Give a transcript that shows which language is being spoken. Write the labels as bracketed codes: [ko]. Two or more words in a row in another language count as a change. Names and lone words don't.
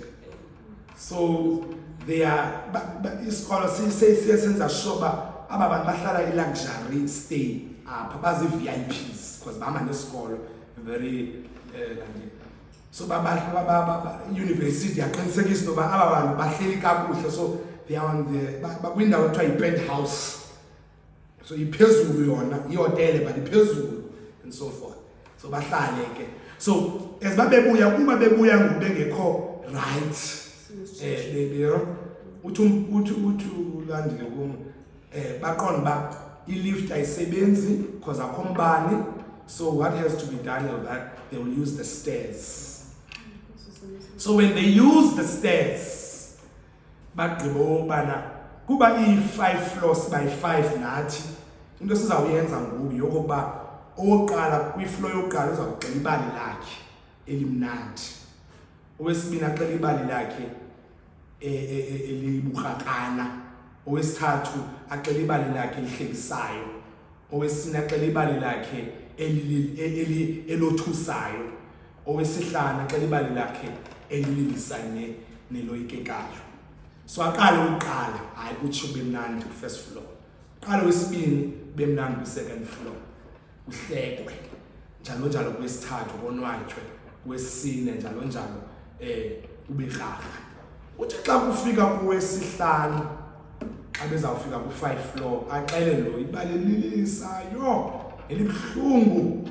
[en] So they are [xh] isikolo siyenza sure ba aba bantu bahlala i-luxury stay apha bazi-VIPs because bahamba nesikolo [en] very so university [xh] yaqinisekisa noba aba bantu bahleli kakuhle, [en] so they are on the [xh] bakwindawo ekuthiwa yi-penthouse. So iphezulu yona ihotele but iphezulu and so forth. So bahlale ke. So as babebuya kuba bebuya ngobengekho right uthi ulandile kum baqonda ba i-lift ayisebenzi because akho mbane. [en] So what has to be done is that they will use the stairs. So when they use the stairs, [xh] kuba i-5 floors by 5 nathi into sizawuyenza ngoku yokokuba owokuqala kwi-floor yokuqala uzawugxila ibali lakhe elimnandi. owesibini axela ibali lakhe elibukhakana, owesithathu axela ibali lakhe elihlekisayo, owesine axela ibali lakhe elothusayo, owesihlanu axela ibali lakhe elililisane neloyikekayo. So aqala uqala hayi uthi ube mnandi ku [en] first floor, [xh] qala wesibini ube mnandi ku [en] second floor, [xh] uhlekwe njalo njalo kwesithathu konwatywe, kwesine njalo njalo ube rhaga. Uthi xa kufika kuwesihlanu xa bezawufika ku 5 floor axele lo ibali elilisayo elibhlungu.